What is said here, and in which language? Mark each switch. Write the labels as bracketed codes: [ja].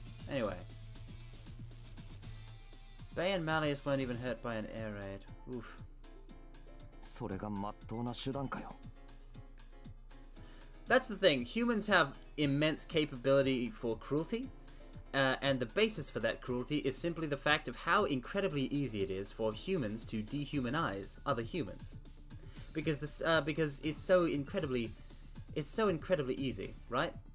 [en] Anyway, Bay and Malleus weren't even hurt by an air raid. Oof. [ja] それが真っ当な手段かよ。 [en] That's the thing. Humans have immense capability for cruelty, and the basis for that cruelty is simply the fact of how incredibly easy it is for humans to dehumanize other humans, because it's so incredibly easy, right?